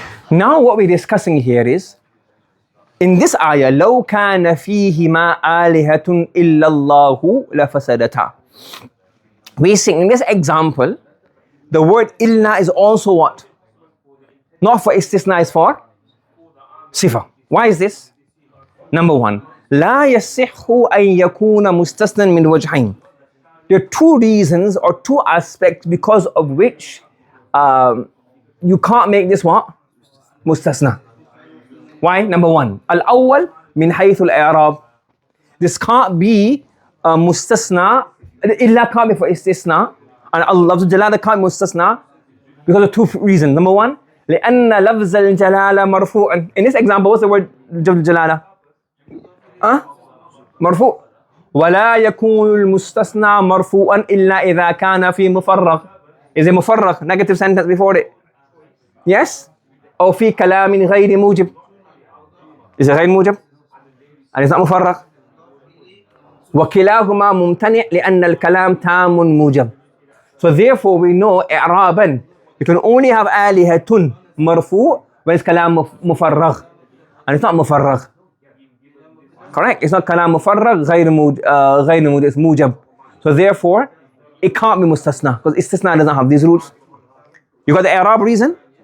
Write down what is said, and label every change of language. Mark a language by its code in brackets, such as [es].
[en] Now what we're discussing here is, in this ayah, [ar] لو كان فيهما آلهة إلا الله لفسدتا. [en] We see in this example, the word illa is also what? Not for istisna, is for sifa. Why is this? Number one, [ar] لا يصح أن يكون مستثنى من وجهين. [en] There are two reasons or two aspects because of which you can't make this what? Mustasna. Why? Number one, [ar] al-awwal min haythu al-i'rab. [en] This can't be mustasna, illa can't be for istisna, and Allah Jalala can't be mustasna because of two reasons. Number one, [ar] لأن لفظ الجلالة مرفوع. [en] In this example, what's the word Jalala? [ar] مرفوع. ولا يكون المستثنى مرفوعا إلا إذا كان في مفرغ. [en] Is it مفرغ? Negative sentence before it. [ar] Yes? أو في كلام غير موجب. [en] Is it غير موجب? And it's not مفرغ. [ar] وكلاهما ممتنع لأن الكلام تام موجب. [en] So therefore we know إعرابا you can only have آلهة مرفوع when it's كلام مفرغ. And it's not مفرغ. Correct? It's not كلام مفرغ غير موجب, it's موجب. So therefore it can't be mustasna because istisna doesn't have these rules. You got the i'rab reason?